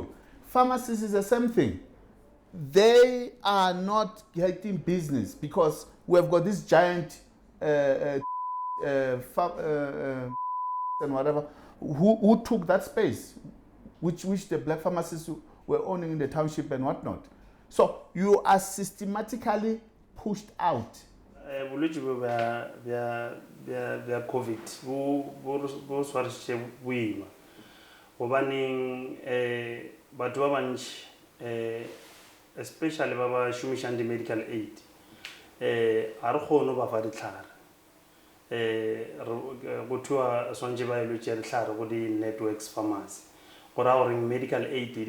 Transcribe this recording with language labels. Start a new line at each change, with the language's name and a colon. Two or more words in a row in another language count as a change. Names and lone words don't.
English: Pharmacists is the same thing. They are not getting business because we have got this giant and whatever who took that space, which the black pharmacists were owning in the township and whatnot. So you are systematically pushed out.
Northern Sotho: Bolwetse bja COVID bo swarisitše boima gobaneng batho ba bantši especially ba ba šomišang di-medical aid ga re kgone ba fa ditlhare go thua swantše ba ilo tšea ditlhare go di-networks pharmacy go raya gore medical aid di